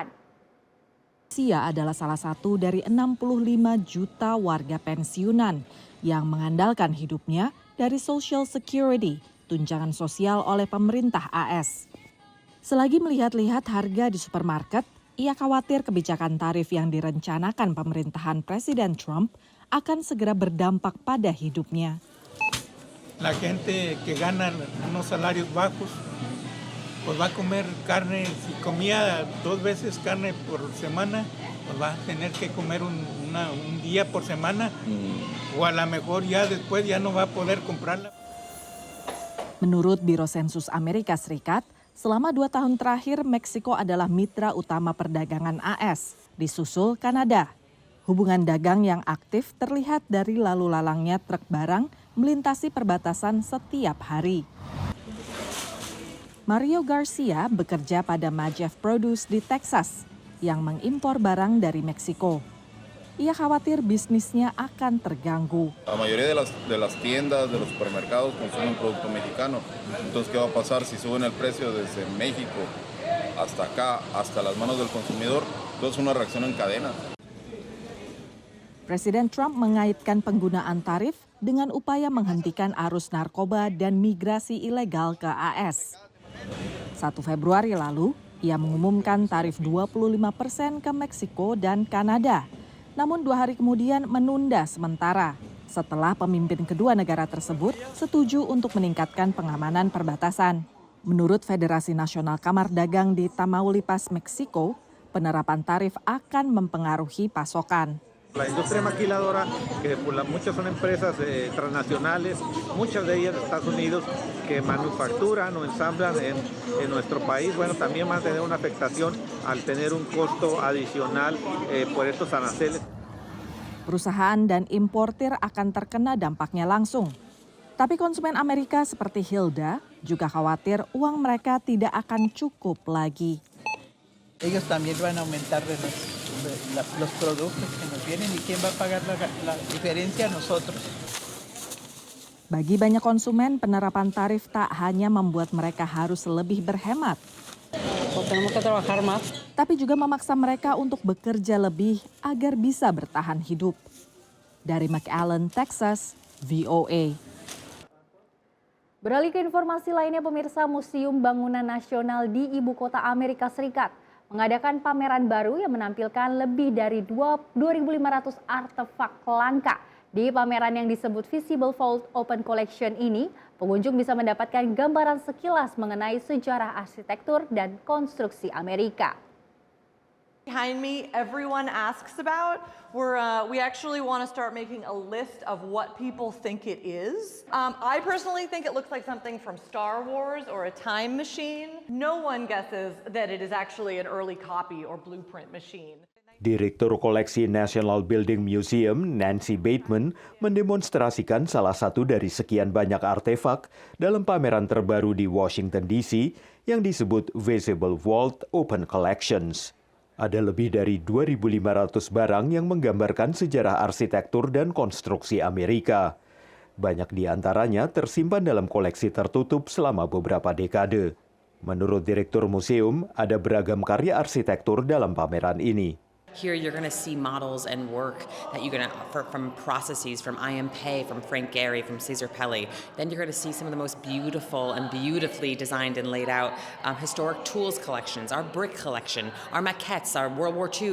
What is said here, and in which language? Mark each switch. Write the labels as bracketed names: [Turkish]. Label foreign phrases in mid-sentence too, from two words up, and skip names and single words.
[Indonesian] Sia adalah salah satu dari 65 juta warga pensiunan yang mengandalkan hidupnya dari Social Security, tunjangan sosial oleh pemerintah AS. Selagi melihat-lihat harga di supermarket, ia khawatir kebijakan tarif yang direncanakan pemerintahan Presiden Trump akan segera berdampak pada hidupnya. [Spanish] La gente que gana unos salarios bajos, pues va a comer carne, si comía 2 veces carne por semana, pues va a tener que comer un día por semana, o a lo mejor ya después ya no va a poder comprarla. [Indonesian] Menurut Biro Sensus Amerika Serikat, selama 2 tahun terakhir Meksiko adalah mitra utama perdagangan AS, disusul Kanada. Hubungan dagang yang aktif terlihat dari lalu lalangnya truk barang melintasi perbatasan setiap hari. Mario Garcia bekerja pada Majeff Produce di Texas yang mengimpor barang dari Meksiko. Ia khawatir bisnisnya akan terganggu. [Spanish] La mayoría de las tiendas, de los supermercados consumen producto mexicano. Entonces, ¿qué va a pasar si suben el precio desde México hasta acá, hasta las manos del consumidor? Entonces, una reacción en cadena. [Indonesian] Presiden Trump mengaitkan penggunaan tarif dengan upaya menghentikan arus narkoba dan migrasi ilegal ke AS. 1 Februari lalu, ia mengumumkan tarif 25% ke Meksiko dan Kanada. Namun 2 hari kemudian menunda sementara setelah pemimpin kedua negara tersebut setuju untuk meningkatkan pengamanan perbatasan. Menurut Federasi Nasional Kamar Dagang di Tamaulipas, Meksiko, penerapan tarif akan mempengaruhi pasokan. [Spanish] La industria maquiladora, que muchas son empresas transnacionales, muchas de ellas de Estados Unidos, que manufacturan o ensamblan en nuestro país, bueno, también van a tener una afectación al tener un costo adicional por estos aranceles. [Indonesian] Perusahaan dan importir akan terkena dampaknya langsung. Tapi konsumen Amerika seperti Hilda juga khawatir uang mereka tidak akan cukup lagi. [Spanish] Ellos también van a aumentar los productos que nos vienen y quién va a pagar la diferencia a nosotros. [Indonesian] Bagi banyak konsumen, penerapan tarif tak hanya membuat mereka harus lebih berhemat, tapi juga memaksa mereka untuk bekerja lebih agar bisa bertahan hidup. Dari McAllen, Texas, VOA. Beralih ke informasi lainnya, pemirsa, Museum Bangunan Nasional di Ibu Kota Amerika Serikat mengadakan pameran baru yang menampilkan lebih dari 2.500 artefak langka. Di pameran yang disebut Visible Vault Open Collection ini, pengunjung bisa mendapatkan gambaran sekilas mengenai sejarah arsitektur dan konstruksi Amerika. [English] Behind me, everyone asks about. We actually want to start making a list of what people think it is. I personally think it looks like something from Star Wars or a time machine. No one guesses that it is actually an early copy or blueprint machine. [Indonesian] Direktur Koleksi National Building Museum, Nancy Bateman, mendemonstrasikan salah satu dari sekian banyak artefak dalam pameran terbaru di Washington DC yang disebut Visible Vault Open Collections. Ada lebih dari 2.500 barang yang menggambarkan sejarah arsitektur dan konstruksi Amerika. Banyak di antaranya tersimpan dalam koleksi tertutup selama beberapa dekade. Menurut Direktur Museum, ada beragam karya arsitektur dalam pameran ini. [English] Here you're going to see models and work that you're going to from processes from I.M. Pei, from Frank Gehry, from Cesar Pelli. Then you're going to see some of the most beautiful and beautifully designed and laid out historic tools collections, our brick collection, our maquettes, our World War II.